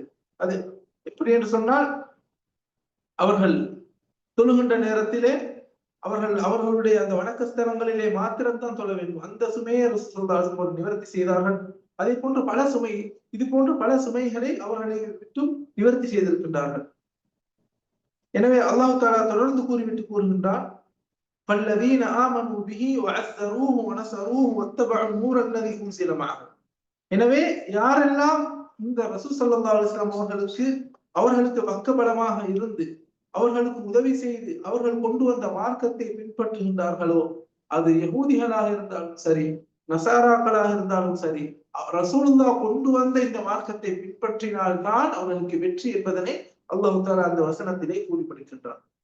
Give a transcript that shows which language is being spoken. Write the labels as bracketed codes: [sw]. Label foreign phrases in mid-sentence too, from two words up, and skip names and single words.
[ta] அது எப்படி என்று சொன்னால், அவர்கள் தொழுகின்ற நேரத்திலே அவர்களுடைய அந்த வணக்கஸ்தலங்களிலே மாத்திரம்தான் தொழ வேண்டும். அந்த சுமையை ரசூலுல்லாஹி நிவர்த்தி செய்தார்கள். அதே போன்று பல சுமை, இது போன்று பல சுமைகளை அவர்களை விட்டு நிவர்த்தி செய்திருக்கின்றார்கள். எனவே [ar] الله تعالى [ta] தொடர்ந்து கூறிவிட்டு கூறுகின்றார், [ar] فَالَّذِينَ آمَنُوا بِهِ وَعَزَّرُوهُ وَنَصَرُوهُ وَاتَّبَعُوا النُّورَ الَّذِي أُنزِلَ مَعَهُ. [ta] எனவே யாரெல்லாம் இந்த ரசூல் [ar] صلى الله عليه وسلم [ta] அவர்களுக்கு பக்கபலமாக இருந்து அவர்களுக்கு உதவி செய்து அவர்கள் கொண்டு வந்த மார்க்கத்தை பின்பற்றுகின்றார்களோ, அது யகூதிகளாக இருந்தாலும் சரி, நசாராக்களாக இருந்தாலும் சரி, ரசூலுல்லாஹ் கொண்டு வந்த இந்த மார்க்கத்தை பின்பற்றினால்தான் அவர்களுக்கு வெற்றி என்பதனை [ar] الله تعالى [ta] அந்த வசனத்திலே கூறிப்படுகின்றார்.